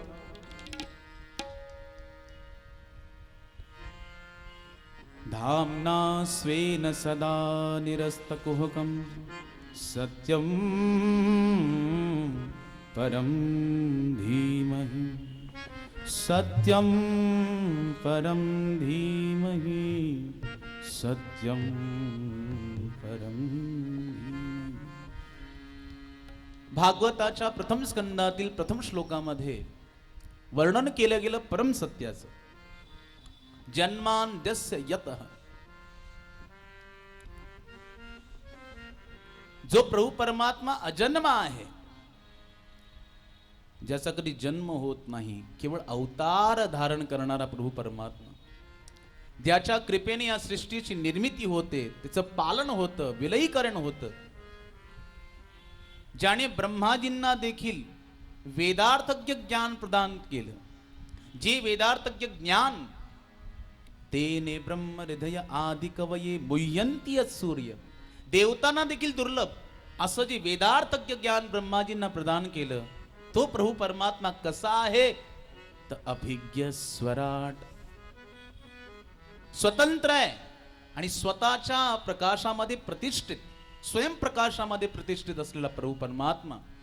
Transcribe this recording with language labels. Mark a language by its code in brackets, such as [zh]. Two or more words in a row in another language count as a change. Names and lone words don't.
[sa] धाम्ना स्वेन सदा निरस्तकुहकं सत्यं परं धीमहि। सत्यं परं धीमहि। सत्यं परम। [mr] भागवताच्या प्रथम स्कंदातील प्रथम श्लोकामध्ये वर्णन केलं गेलं परम सत्याचं। [sa] जन्माद्यस्य यतः, [mr] जो प्रभू परमात्मा अजन्म आहे, ज्याचा कधी जन्म होत नाही, केवळ अवतार धारण करणारा प्रभू परमात्मा, ज्याच्या कृपेने या सृष्टीची निर्मिती होते, त्याचं पालन होतं, विलयीकरण होतं, ज्याने ब्रह्माजींना देखील वेदार्थज्ञ ज्ञान प्रदान केलं, जे वेदार्थज्ञ ज्ञान [sa] तेने ब्रह्म हृदय आदि कवये मुह्यन्ति सूर्य, [mr] देवतांना देखील दुर्लभ असं जे वेदार्थज्ञ ज्ञान ब्रह्माजींना प्रदान केलं, तो प्रभू परमात्मा कसा आहे तर [sa] अभिज्ञ स्वराट, [mr] स्वतंत्र आहे, आणि स्वतःच्या प्रकाशामध्ये प्रतिष्ठित, स्वयंप्रकाशामध्ये प्रतिष्ठित असलेला प्रभू परमात्मा